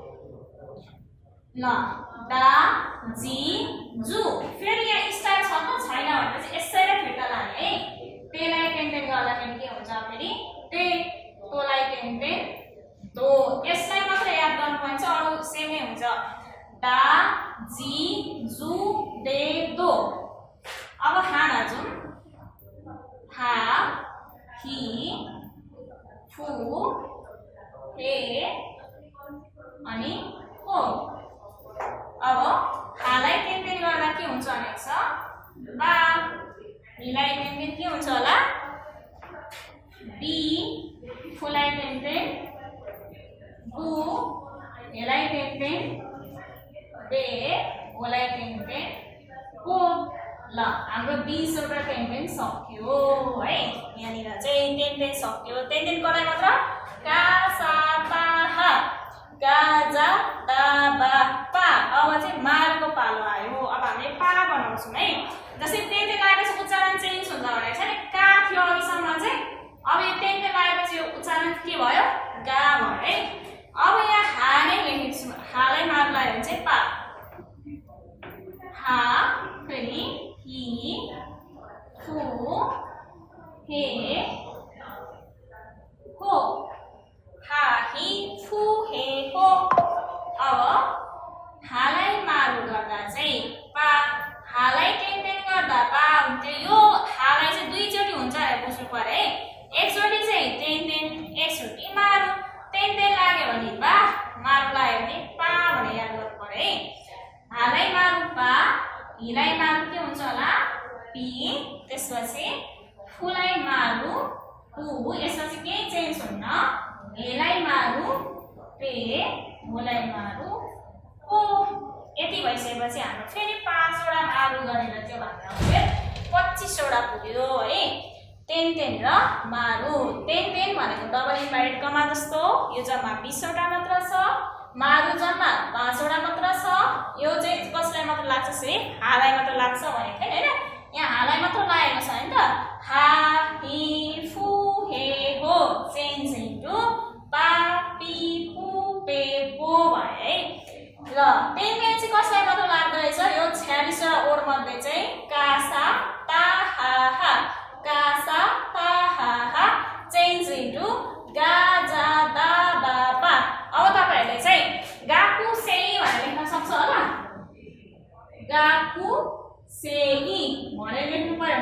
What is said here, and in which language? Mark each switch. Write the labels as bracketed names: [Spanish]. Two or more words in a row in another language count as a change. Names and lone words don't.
[Nepali] ल दा जी जु फेरि यहाँ स्टार छ त छैन भनेपछि यसैलाई फिर्ता लाने है तेलाई टेन गर्दाखेरि के हुन्छ फेरि ते तोलाई टेन तो यसलाई मात्र याद गर्नुपर्छ अरु सेमै हुन्छ दा जी जु दे दो अब हाना जाउँ हा हि फु हे अनि हो अब हालाई टेन गर्दा के हुन्छ भनेको छ बा हिलाई टेन के हुन्छ होला बी फुलाई टेन गु हेलाई टेन बे होलाई टेन को ल हाम्रो 20 वटा टेन सक्यो है यहाँनिर चाहिँ टेन सक्यो टेन गराइ मात्र का सा पा हा गा जा दा बा पा अब चाहिँ मारको पालो आयो अब हामीले पा बनाउँछौँ है जस्तै टेन लागेपछि उच्चारण चेन्ज हुन्छ भनेको छ नि का थियो अघिसम्म चाहिँ अब यो टेन लागेपछि यो उच्चारण के भयो गा भयो है अब यहाँ हा नै लेखेको छु हालाई मार लाग्यो भने चाहिँ पा हा फेरि हि फु हे हो हा हि फु हे हो अब हालाई मारु गर्दा चाहिँ पा हालाई टेन गर्दा पा हुन्थ्यो यो हालाई चाहिँ दुईचोटि हुन्छ भनेर बुझ्नु पर्यो है एकचोटि चाहिँ टेन एकचोटि मारु टेन लाग्यो भने बा मारु लाग्यो भने पा भनेर याद गर्नु पर्यो है हालाई मारु पा हिलाई मारु के हुन्छ होला पी त्यसपछि फुलाई मारु पु यसपछि केही चेन्ज हुन्न हेलाई मारु पे होलाई मारु ओ यति भइसकेपछि हाम्रो फेरि 5 वटा मारु गरेर त्यो भन्दा फेरि 25 वटा पुग्यो है टेन र मारु टेन भनेको [English] double inverted comma [Nepali] जस्तो यो जम्मा 20 वटा मात्र छ मारु जम्मा 5 वटा मात्र छ यो चाहिँ कसलाई मात्र लाग्छ सिर्फ हालाई मात्र लाग्छ भनेको हैन यहाँ हालाई मात्र लागेको छ हैन त हा हि फु हे हो [English] change into [Nepali] पा पी पु पे पो भयो है ल टेन चाहिँ कसलाई मात्र लाग्दो रहेछ यो 46 वटा ओड मध्ये चाहिँ का सा ता हा हा का सा ता हा हा चेन्ज इन्टु गा जा दा बा पा अब तपाईहरुले चाहिँ गाकु सेई भनेर लेख्न सक्छ होला गाकु सेई भनेर लेख्नु